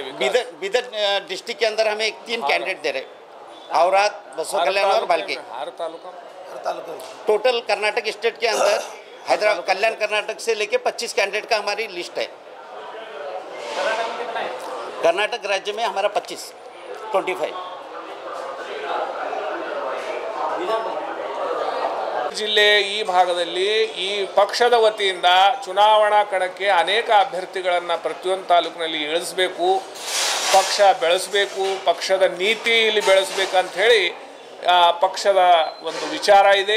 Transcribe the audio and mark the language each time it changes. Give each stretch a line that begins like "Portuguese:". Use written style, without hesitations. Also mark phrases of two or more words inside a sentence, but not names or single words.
Hindi: बीदर डिस्ट्रिक्ट के अंदर हमें 3 कैंडिडेट दे रहे हैं, औराद, बसवा कल्याण और बाल्की। हर तालुका टोटल कर्नाटक स्टेट के अंदर हैदराबाद कल्याण कर्नाटक से लेके 25 कैंडिडेट का हमारी लिस्ट है। कर्नाटक राज्य में हमारा 25
Kannada: ಜಿಲ್ಲೆ ಈ ಭಾಗದಲ್ಲಿ ಈ ಪಕ್ಷದ ವತಿಯಿಂದ ಚುನಾವಣಾ ಕಣಕ್ಕೆ ಅನೇಕ ಅಭ್ಯರ್ಥಿಗಳನ್ನು ಪ್ರತಿಯೊಂದು ತಾಲೂಕಿನಲ್ಲಿ ಇಳಿಸಬೇಕು, ಪಕ್ಷ ಬೆಳೆಸಬೇಕು, ಪಕ್ಷದ ನೀತಿ ಇಲ್ಲಿ ಬೆಳೆಸಬೇಕಂತ ಹೇಳಿ ಪಕ್ಷದ ಒಂದು ವಿಚಾರ ಇದೆ।